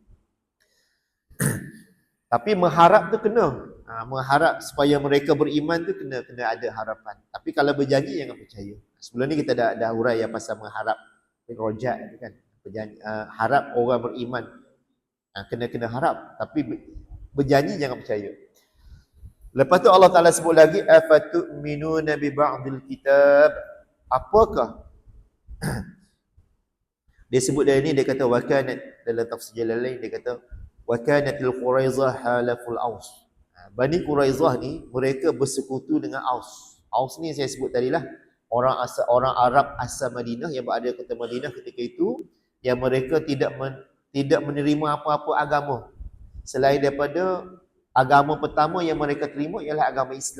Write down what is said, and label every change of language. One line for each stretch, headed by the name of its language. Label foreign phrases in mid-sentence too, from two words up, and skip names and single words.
Malay: Tapi mengharap tu kena, mengharap supaya mereka beriman tu kena ada harapan. Tapi kalau berjanji jangan percaya. Sebelum ni kita dah urai pasal mengharap rojak kan. Harap orang beriman, kena harap, tapi berjanji jangan percaya. Lepas tu Allah Taala sebut lagi,
Arabic: أفتؤمنون ببعض الكتاب.
Malay: Apakah dia sebut dari ni, dia kata
Arabic: وكانت,
Malay: dalam tafsir Jalalain dia kata
Arabic: وكانت قريظة حلفاء الأوس.
Malay: Bani Quraizah ni mereka bersekutu dengan Aus. Aus ni saya sebut tadilah orang Arab asal Madinah yang berada di kota Madinah ketika itu, yang mereka tidak menerima apa-apa agama selain daripada agama pertama yang mereka terima ialah agama Islam.